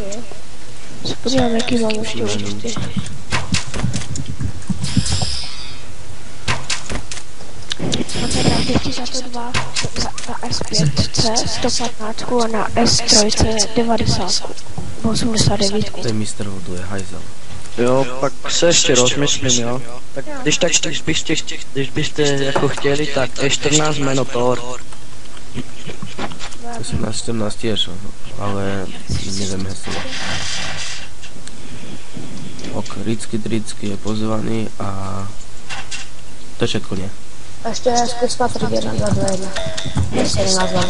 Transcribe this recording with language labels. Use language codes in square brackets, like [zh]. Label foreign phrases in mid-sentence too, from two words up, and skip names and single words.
[cs] Se podívám, jaký mám ještě účty. A teda bych ti za to 2 na S5C 115 a na S3 90. 89. Ten mistr vodu je hajzel. Jo, pak se ještě rozmyslím, jo. Tak když byste jako chtěli, tak E14 Minotaur. [sk] 18-17 tiež, ale neviem heslo. Ok, Ricky je pozvaný a to je všetko, nie? Ešte skús Patrik 1, 2, 2, 1. 17 level.